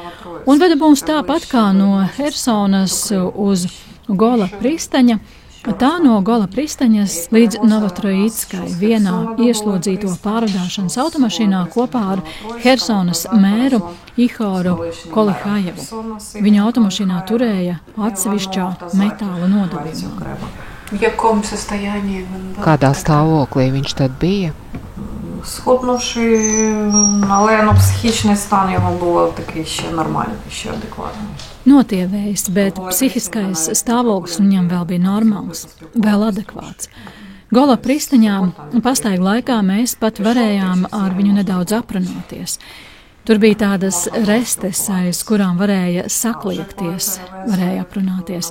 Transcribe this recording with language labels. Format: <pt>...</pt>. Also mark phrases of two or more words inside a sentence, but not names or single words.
<lv>Un veda mums tāpat kā no Hersonas uz Gola pristaņa, tā no Gola pristaņas līdz Novatroickai vienā ieslodzīto pārvadāšanas automašīnā kopā ar Hersonas mēru Ihoru Kolihājevu. Viņa automašīnā turēja atsevišķā metāla nodalījumā. Kādā stāvoklī viņš tad bija?</lv> <uk>Схуднувший, але психічний стан його був такий ще нормальний, ще адекватний.</uk> <lv>Notievējis, bet psihiskais stāvoklis viņam vēl bija normāls, vēl adekvāts. Gola pristaņā pastaigu laikā mēs pat varējām ar viņu nedaudz aprunāties. Tur bija tādas restes, aiz kurām varēja sakliekties, varēja aprunāties.</lv>